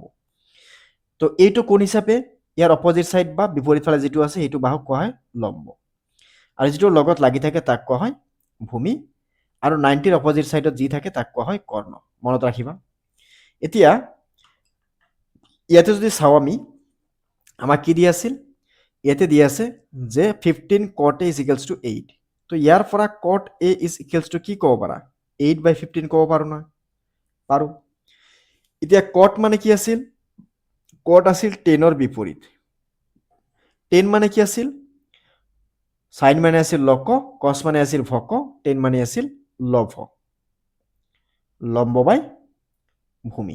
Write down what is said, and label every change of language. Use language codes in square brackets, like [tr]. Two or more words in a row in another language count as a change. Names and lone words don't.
[as] তো এইটো কোণ হিচাপে ইয়াৰ অপজিট ছাইড বা বিপৰীত ফালে যিটো আছে সেইটো বাহুক কোৱা হয় লম্ব, আৰু যিটো লগত লাগি থাকে তাক কোৱা হয় ভূমি, আৰু 90ৰ অপজিট ছাইডত যি থাকে তাক কোৱা হয় কৰ্ণ। মনত ৰাখিবা। এতিয়া ইয়াতে যদি চাওঁ আমি, আমাক কি দিয়া আছিল? ইয়াতে দিয়া আছে যে 15 [en] cot a is equals to [as] 8। তো ইয়াৰ পৰা [en] cot a is equals to [as] কি ক'ব পাৰা? 8/15 ক'ব পাৰো নহয়? পাৰো। এতিয়া cot মানে কি আছিল? cot আছিল 10ৰ বিপৰীত। 10 মানে কি আছিল? sin মানে আছিল লক, cos মানে আছিল ভক, 10 মানে আছিল লভ, লম্ব বাই ভূমি।